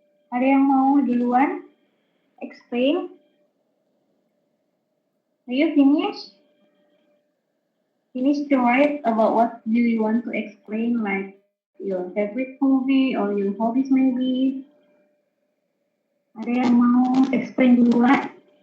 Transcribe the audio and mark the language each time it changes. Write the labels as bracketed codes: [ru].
[id] Ada yang mau duluan explain? [en] Are you finished? Finish to write about what do you want to explain, like your favorite movie or your hobbies maybe. [id] Ada yang mau explain duluan?